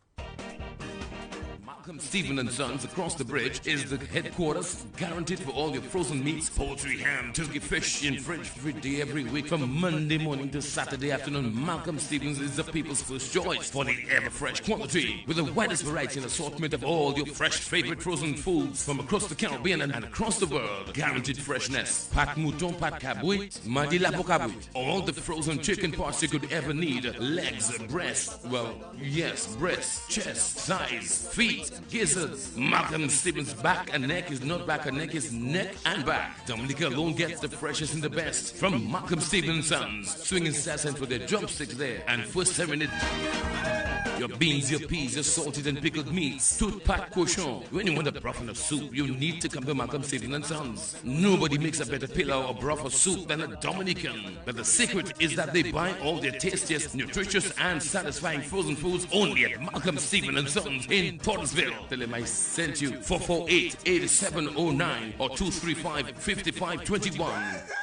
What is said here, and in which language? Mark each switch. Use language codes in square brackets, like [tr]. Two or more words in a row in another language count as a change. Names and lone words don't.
[en] Malcolm Stephen & Sons across the bridge is the headquarters, guaranteed for all your frozen meats, poultry, ham, turkey, fish in fridge every day, every week, from Monday morning to Saturday afternoon. Malcolm Stevens is the people's first choice for the ever-fresh quality, with the widest variety and assortment of all your fresh favorite frozen foods from across the Caribbean and across the world. Guaranteed freshness. [acf] Pat mouton, pat cabouit, madi la cabouit. [en] All the frozen chicken parts you could ever need. Legs, breast, breast, chest, thighs, feet, gizzards. Malcolm Stevens' back and neck is not back and neck, is neck and back. Dominica alone gets the freshest and the best from Malcolm Stevens' Sons. Swinging sassant with their drumsticks there and first serving it. Your beans, your peas, your salted and pickled meats, [acf] tout pat cochon. [en] When you want a broth and a soup, you need to come to Malcolm Stevens & Sons. Nobody makes a better pillau or broth or soup than a Dominican. But the secret is that they buy all their tastiest, nutritious and satisfying frozen foods only at Malcolm Stevens & Sons in Portersville. Tell them I sent you. 448-8709 or 235-5521.